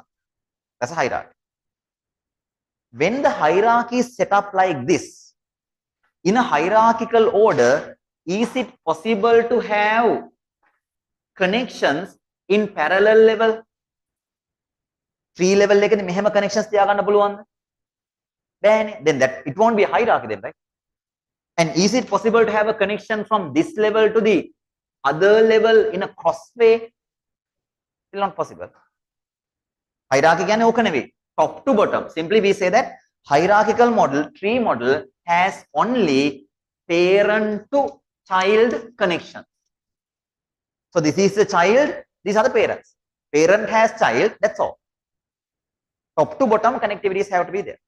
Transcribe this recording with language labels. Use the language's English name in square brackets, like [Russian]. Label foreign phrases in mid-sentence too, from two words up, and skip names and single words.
[English] That's a hierarchy. When the hierarchy is set up like this, in a hierarchical order, is it possible to have connections in parallel level? Tree level [Sinhala] එකේ මෙහෙම connections තියාගන්න පුළුවන්ද? බෑනේ. [English] Then that it won't be a hierarchy then, right? And is it possible to have a connection from this level to the other level in a crossway? Still not possible. Hierarchy [Sinhala] කියන්නේ ඕක නෙවෙයි. [English] Top to bottom. Simply we say that hierarchical model, tree model has only parent to child connection. So this is the child, these are the parents. Parent has child, that's all. Top to bottom connectivities have to be there.